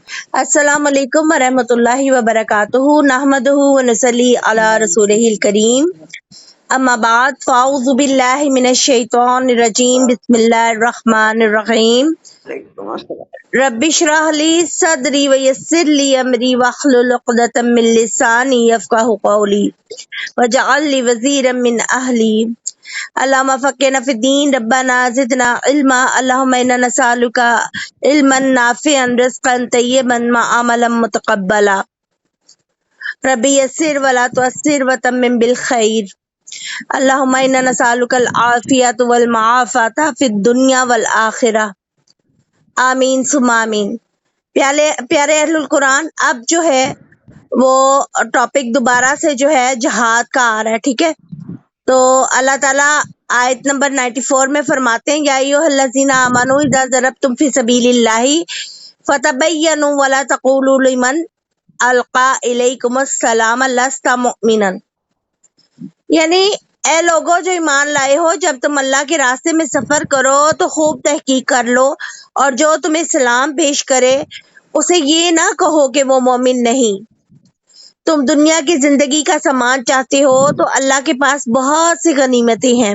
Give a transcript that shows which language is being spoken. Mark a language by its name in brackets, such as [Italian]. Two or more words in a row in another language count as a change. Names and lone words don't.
[Arabic] السلام عليكم ورحمة الله وبركاته نحمده ونصلي على رسوله الكريم أما بعد فأعوذ بالله من الشيطان الرجيم بسم الله الرحمن الرحيم رب اشرح لي صدري ويسر لي أمري واحلل عقدة من لساني يفقهوا قولي واجعل لي وزيرا من أهلي اللهم فقهنا في الدين ربنا زدنا علما اللهم إنا نسألك علما نافعا ورزقا طيبا وعملا متقبلا رب يسر ولا تعسر وتمم بالخير اللهم إنا نسألك العافية والمعافاة في الدنيا والآخرة آمين ثم آمين. [Hindi] प्यारे प्यारे [Arabic] أهل القرآن, [Hindi] अब जो है वो टॉपिक दोबारा से जो है जहाद का आ रहा है, ठीक है। तो अल्लाह ताला आयत नंबर 94 में फरमाते हैं, [Arabic] يا أيها الذين آمنوا إذا ضربتم في سبيل الله فتبينوا ولا تقولوا لمن ألقى إليكم السلام لست مؤمنا. [Hindi] यानी ए लोगो जो ईमान लाए हो, जब तुम अल्लाह के रास्ते में सफर करो तो खूब तहकीक कर लो, और जो तुम्हें सलाम पेश करे उसे ये ना कहो कि वो मोमिन नहीं। तुम दुनिया की जिंदगी का सामान चाहते हो तो अल्लाह के पास बहुत सी गनीमतें हैं।